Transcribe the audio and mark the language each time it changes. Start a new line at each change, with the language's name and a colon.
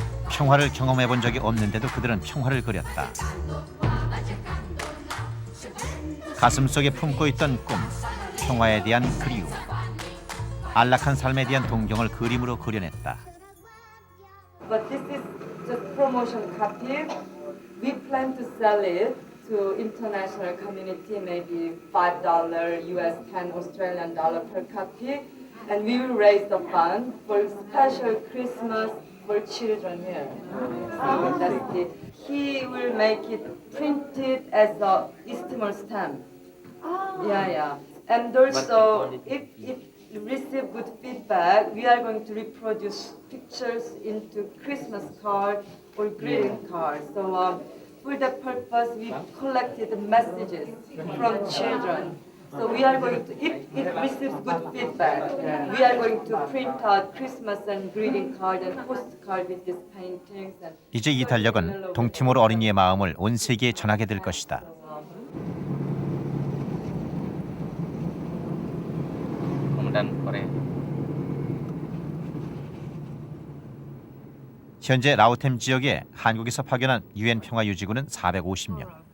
Korean: 평화를 경험해본 적이 없는데도 그들은 평화를 그렸다. 가슴속에 품고 있던 꿈, 평화에 대한 그리움, 안락한 삶에 대한 동경을 그림으로 그려냈다.
English: But this is just promotion copy. We plan to sell it to international community, maybe $5, US 10 Australian dollar per copy, and we will raise the fund for special Christmas for children here. So that's the, he will make it printed as a East Timor stamp. Yeah. And also, if receive good feedback, we are going to reproduce pictures into Christmas card or greeting card. So for that purpose, we collected messages from children. So we are going to, if it receives good feedback, we are going to print out Christmas and greeting card and postcard with these paintings. And
Korean: 이제 이 달력은 동티모르 어린이의 마음을 온 세계에 전하게 될 것이다. 현재 라오템 지역에 한국에서 파견한 유엔 평화유지군은 450명.